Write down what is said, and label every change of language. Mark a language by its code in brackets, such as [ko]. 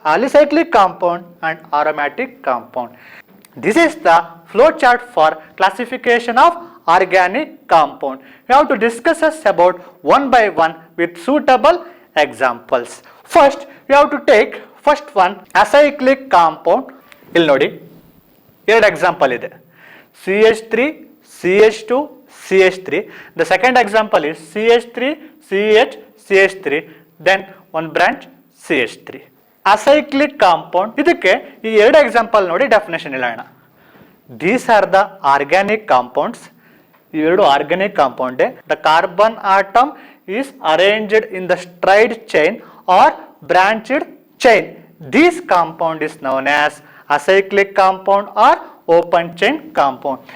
[en] Alicyclic compound and aromatic compound. This is the flow chart for classification of organic compound. We have to discuss about one by one with suitable examples. First, we have to take first one acyclic compound. [kn] ಇಲ್ಲಿ ನೋಡಿ ಎರಡು example ಇದೆ. [en] CH3, CH2, CH3. The second example is CH3, CH, CH3, then one branch CH3. [kn] Acyclic compound, ಇದಕ್ಕೆ ಈ ಎರಡು example ನೋಡಿ definition ಹೇಳೋಣ. [en] These are the organic compounds. ಇವೆರಡು organic compound. The carbon atom is arranged in the straight chain or branched chain. This compound is known as acyclic compound or open chain compound.